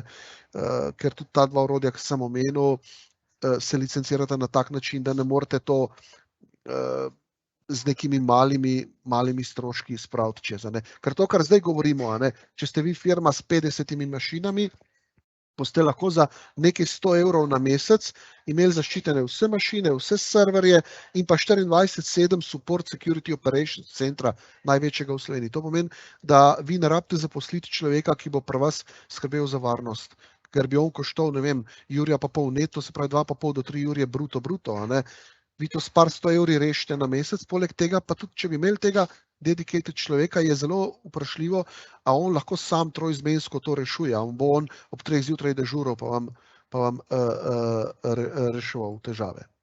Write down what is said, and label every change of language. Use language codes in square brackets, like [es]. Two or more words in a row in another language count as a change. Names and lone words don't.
[sl] Ker tudi ta dva orodja, ki sem omenil, se licencirata na tak način, da ne morete to z nekimi malimi stroški spraviti čez. Ker to, kar zdaj govorimo, če ste vi firma s 50 mašinami, boste lahko za nekaj 100 evrov na mesec imeli zaščitene vse mašine, vse serverje in pa 24/7 support [en] security operations [sl] centra, največjega v Sloveniji. To pomeni, da vi ne rabite zaposliti človeka, ki bo pri vas skrbel za varnost, ker bi on koštal, ne vem, jurja pa pol neto, se pravi 2,5 do 3 jurje bruto, vi to s par 100 evri rešite na mesec, poleg tega pa tudi, če bi imeli tega dedicated človeka, je zelo vprašljivo, a on lahko sam trojizmensko to rešuje, a bo on ob 3 zjutraj dežurov pa vam reševal težave.